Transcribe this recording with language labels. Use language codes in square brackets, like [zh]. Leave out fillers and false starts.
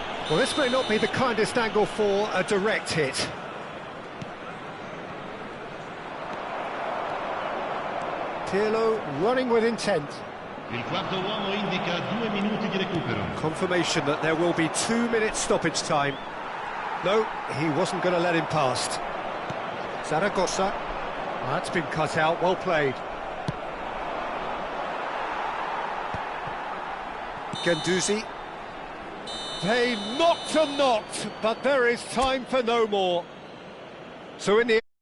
[en] Well, this may not be the kindest angle for a direct hit. Pirlo running with intent. [it] Il quarto uomo indica 2 minuti di recupero. [en] Confirmation that there will be 2 minutes stoppage time. No, he wasn't going to let him past. Zaragoza. That's been cut out, well played. Guendouzi. They knocked and knocked, but there is time for no more. So in the